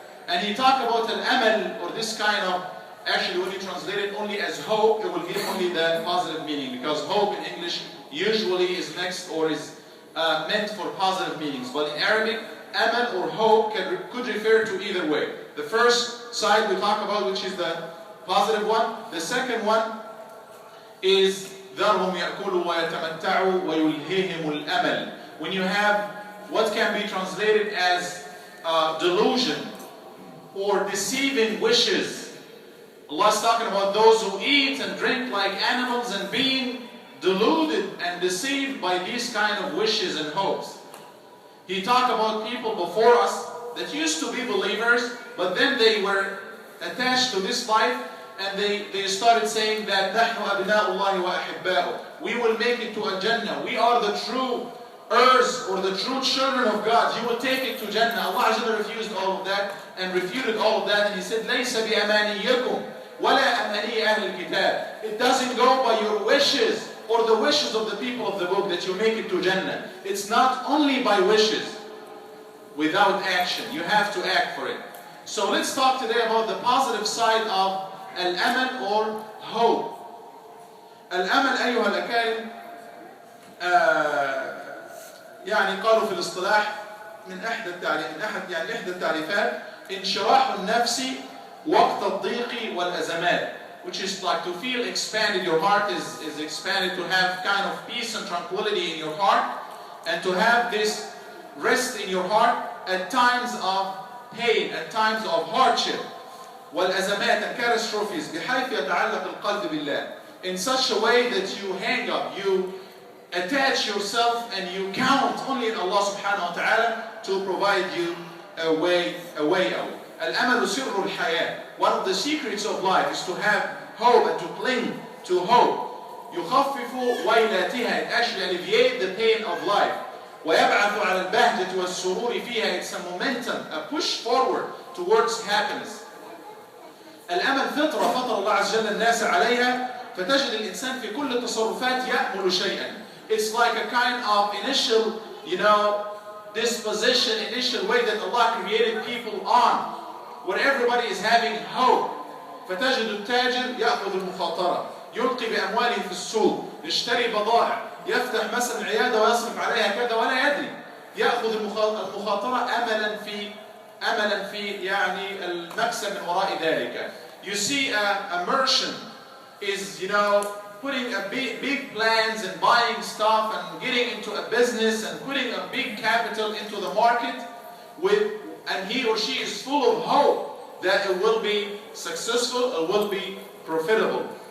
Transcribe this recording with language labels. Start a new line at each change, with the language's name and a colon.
English: And he talked about al-amal, or this kind of, actually when you translate it only as hope, it will give only the positive meaning, because hope in English usually is mixed or is meant for positive meanings. But in Arabic, amal or hope could refer to either way. The first side we talk about, which is the positive one. The second one is
Arabic: ذَرْهُمْ يَأْكُلُوا وَيَتَمَتَّعُوا وَيُلْهِهِمُ الْأَمَلِ.
English: When you have what can be translated as delusion or deceiving wishes, Allah is talking about those who eat and drink like animals and being deluded and deceived by these kind of wishes and hopes. He talked about people before us that used to be believers, but then they were attached to this life, and they started saying that
Arabic: نحن أبناء الله وأحباؤه.
English: We will make it to Al-Jannah. We are the true heirs or the true children of God. You will take it to Jannah. Allah Azza refused all of that and refuted all of that, and He said,
Arabic: ليس بأمانيكم ولا أماني أهل الكتاب.
English: It doesn't go by your wishes or the wishes of the people of the book that you make it to Jannah. It's not only by wishes, without action. You have to act for it. So let's talk today about the positive side of Al-Amal or hope.
Arabic: Al-Amal أيها الأكارم يعني قالوا في الاصطلاح من إحدى التعريفات انشراح النفس وقت الضيق والأزمات,
English: which is like to feel expanded. Your heart is expanded, to have kind of peace and tranquility in your heart, and to have this rest in your heart at times of pain, at times of hardship.
Arabic: والأزمات
English: and catastrophes
Arabic: بحيث يتعلق القلب بالله,
English: in such a way that you hang up, you attach yourself and you count only in Allah subhanahu wa ta'ala to provide you a way out.
Arabic: Al-Amal sirru al-hayat.
English: One of the secrets of life is to have hope and to cling to hope.
Arabic: يخفف ويلاتها,
English: it actually alleviates the pain of life.
Arabic: ويبعث على البهجة والسرور فيها,
English: it's a momentum, a push forward towards happiness.
Arabic: الأمل فطرة فطر الله عز وجل الناس عليها, فتجد الإنسان في كل التصرفات يأمل شيئا.
English: It's like a kind of initial, disposition, initial way that Allah created people on, where everybody is having hope.
Arabic: فتجد التاجر يأخذ المخاطرة, يلقي بأمواله في السوق, يشتري بضائع, يفتح مثلا عيادة ويصرف عليها كذا ولا يدري. يأخذ المخاطرة أملا في يعني المكسب من وراء ذلك.
English: You see a merchant is putting a big plans and buying stuff and getting into a business and putting a big capital into the market and he or she is full of hope that it will be successful, it will be profitable.